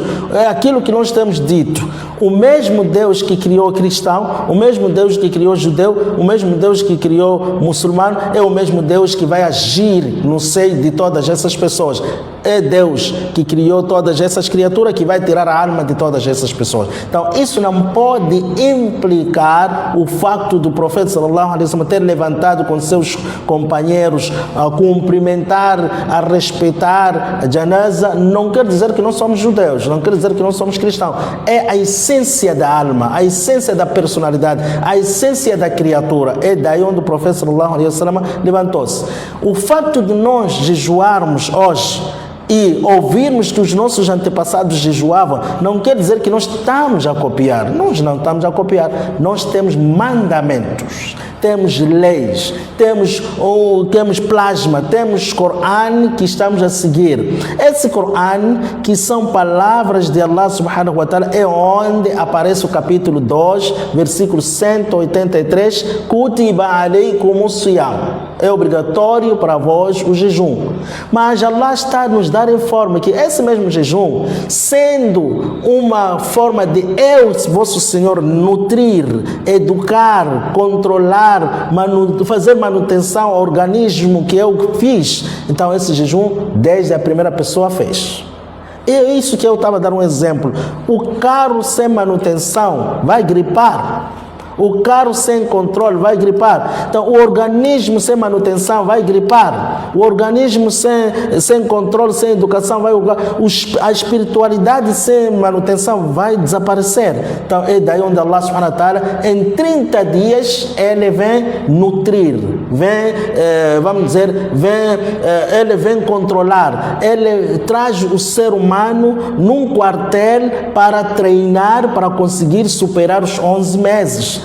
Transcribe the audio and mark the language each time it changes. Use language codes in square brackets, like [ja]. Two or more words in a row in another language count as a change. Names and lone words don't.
[pt] É aquilo que nós temos dito. O mesmo Deus que criou cristão, o mesmo Deus que criou judeu, o mesmo Deus que criou muçulmano, é o mesmo Deus que vai agir no seio de todas essas pessoas. É Deus que criou todas essas criaturas, que vai tirar a alma de todas essas pessoas. Então, isso não pode implicar o facto do profeta [ar] صلى الله عليه وسلم [pt] ter levantado com seus companheiros a cumprimentar, a respeitar a janaza. Não quer dizer que nós somos judeus, não quer dizer que nós somos cristãos. É a essência da alma, a essência da personalidade, a essência da criatura. É daí onde o profeta [ar] صلى الله عليه وسلم [pt] levantou-se. O facto de nós jejuarmos hoje e ouvirmos que os nossos antepassados jejuavam, não quer dizer que nós estamos a copiar. Nós não estamos a copiar. Nós temos mandamentos. temos leis, temos plasma, temos Coran que estamos a seguir. Esse Coran, que são palavras de Allah [ar] سبحانه وتعالى, [pt] é onde aparece o capítulo 2, versículo 183, [ar] كُتِبَ عَلَيْكُمُ الصِّيَامُ. [pt] É obrigatório para vós o jejum. Mas Allah está a nos dar em forma que esse mesmo jejum, sendo uma forma de eu, vosso Senhor, nutrir, educar, controlar, fazer manutenção ao organismo que eu fiz, então esse jejum desde a primeira pessoa fez. É isso que eu estava a dar um exemplo. O carro sem manutenção vai gripar. O carro sem controle vai gripar. Então, o organismo sem manutenção vai gripar. O organismo sem controle, sem educação, vai a espiritualidade sem manutenção vai desaparecer. Então, é daí onde Allah [ar] سبحانه وتعالى, [pt] em 30 dias, ele vem nutrir, ele vem controlar. Ele traz o ser humano num quartel para treinar, para conseguir superar os 11 meses.